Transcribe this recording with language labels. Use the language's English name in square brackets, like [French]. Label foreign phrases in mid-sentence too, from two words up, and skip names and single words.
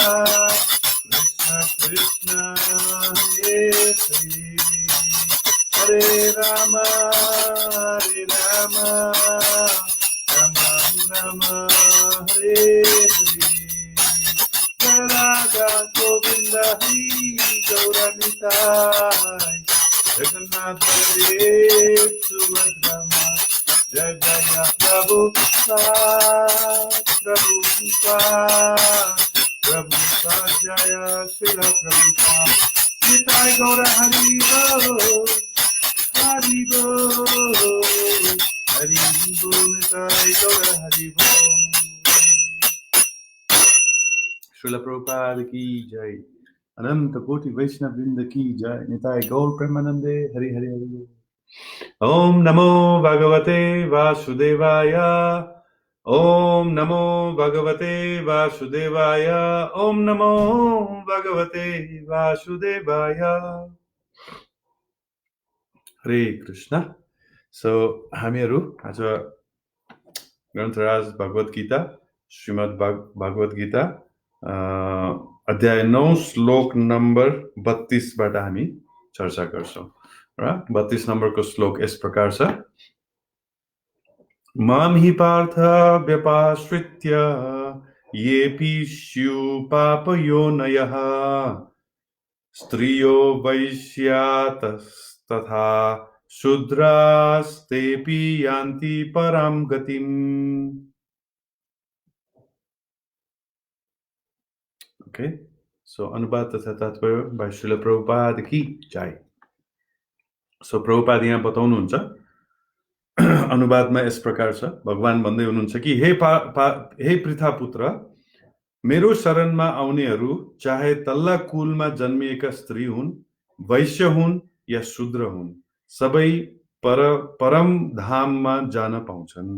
[Sanskrit] Krishna Hare Hare Hare Rama Rama Rama Hare Hare Radha Govinda Hari Gauranitai Jagannath Dev Subhadra Jaya Prabhupada Jaya Srila Prabhupada Nitai Gaura [Bangla] Hari Bo Hari Bo Hari निताई गौर हरि बोल। [Hindi] श्रील प्रभुपाद की जय, अनंत कोटि वैष्णव वृंद की जय, निताई गौर प्रेमानंदे हरि हरि हरि बोल। [Sanskrit] ओम नमो भगवते वासुदेवाय, ओम नमो भगवते वासुदेवाय, ओम नमो भगवते वासुदेवाय। हरे कृष्ण। [Nepali] सो हामीहरू आज ग्रन्थराज भगवत गीता, श्रीमद् भगवत गीता अध्याय 9 श्लोक नम्बर 32 बाट हामी चर्चा गर्छौं र 32 नम्बरको श्लोक यस प्रकार छ। [Sanskrit] माम हि पार्थ व्यपाश्रित्य येऽपि स्युः पापयोनयः स्त्रियो वैश्यास्तथा शूद्रास्तेऽपि यान्ति परां गतिम्। [Nepali] ओके, सो अनुवाद तथा तात्पर्य बाइ श्रील प्रभुपाद [Hindi] की जय। [Nepali] सो प्रभुपाद यहाँ बताउनुहुन्छ, अनुवादमा यस प्रकार छ, भगवान भन्दै हुनुहुन्छ कि हे पृथा पुत्र, मेरो शरणमा आउनेहरू चाहे तल्ला कुलमा जन्मिएका स्त्री हुन्, वैश्य हुन् या शूद्र हुन्, सबै परम धाममा जान पाउँछन्।